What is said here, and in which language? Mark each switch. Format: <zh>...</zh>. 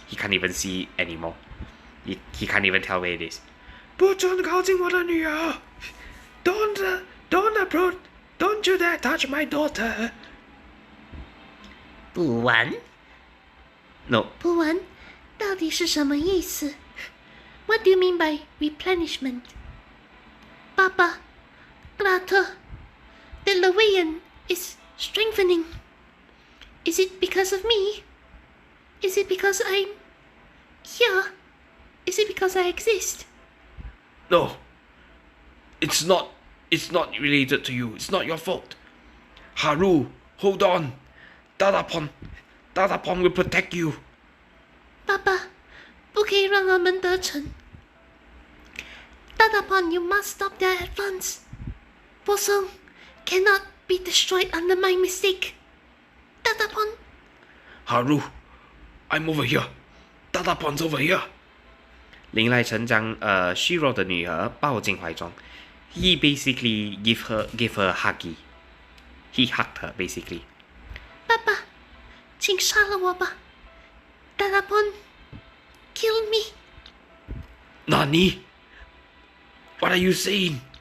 <en>He can't even see anymore. He can't even tell where it is.</en> <zh>不准靠近我的女儿 ！</zh> <en>Don't approach! Don't you dare touch my daughter!</en> <zh>不玩，</zh> <en>No,</en> <zh>不玩，到底是什么意思？</zh> <en>What do you mean by replenishment?</en> <zh>爸爸</zh> <en>Grata, the Lewian is strengthening. Is it because of me? Is it because I'm here? Is it because I exist? No. It's not related to you. It's not your fault. Haru, hold on. Dadapon will protect you.</en> <zh>爸爸，不可以让他们得逞。</zh> <en>Dadapon, you must stop their advance. Bosong cannot be destroyed under my mistake. Dadapon, Haru, I'm over here. Dadapon's over here.</en> <zh>林濑诚将虚弱的女儿抱进怀中。</zh> <en>He basically gave her a huggy. He hugged her basically.</en> <zh>爸爸，请杀了我吧。</zh> <en>Dadapon, kill me. Nani? What are you saying?</en>